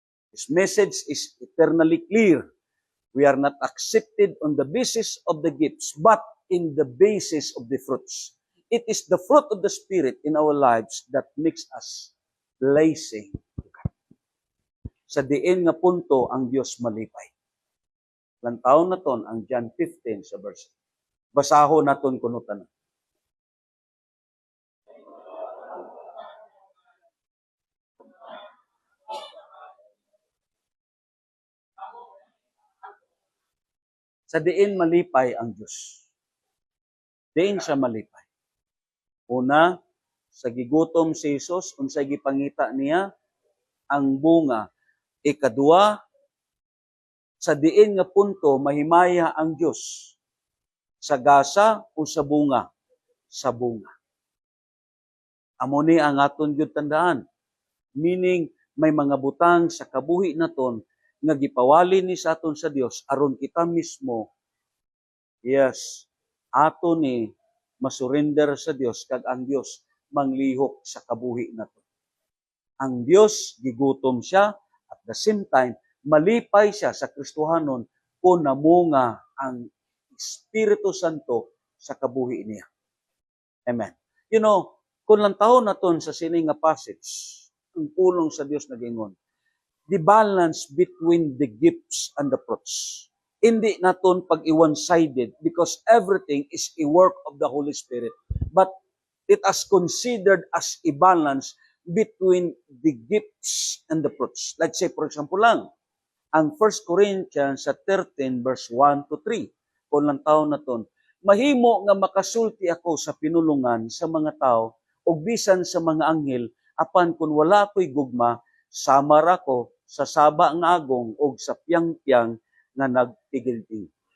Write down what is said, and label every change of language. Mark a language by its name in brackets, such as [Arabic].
[English] This message is eternally clear. We are not accepted on the basis of the gifts, but in the basis of the fruits. It is the fruit of the Spirit in our lives that makes us blessing. [Hiligaynon] Sa diin nga punto ang Dios malipay. Lantaw naton ang John 15 sa verse. Basahon naton kuno tanan. Sa diin malipay ang Dios. Diin siya malipay. Una, sa gigutom si Jesus, unsay gipangita niya ang bunga. Ikadua, sa diin nga punto mahimaya ang Dios. Sa gasa o sa bunga? Sa bunga. Amo ni ang aton gyud tandaan. Meaning may mga butang sa kabuhi naton nga gipawali ni sa aton sa Dios aron kita mismo, yes, ato ni masurrender sa Dios kag ang Dios manglihok sa kabuhi naton. Ang Dios gigutom siya at the same time malipay siya sa Kristohanon kung namunga ang Espiritu Santo sa kabuhi niya. Amen. You know, kung lang taon naton sa sini nga passage, ang pulong sa Dios nagingon, [English] the balance between the gifts and the fruits. [Hiligaynon] Hindi naton pag-one-sided [English] because everything is a work of the Holy Spirit. But it is considered as a balance between the gifts and the fruits. Let's say, for example [Hiligaynon] lang, ang 1 Corinthians 13 verse 1 to 3, kung lang taon naton, mahimo nga makasulti ako sa pinulungan sa mga tao o bisan sa mga anghel, apan kung wala ko'y gugma, samar ako sa saba nga agong o sa piyang-piyang nga nagtigil-tigil.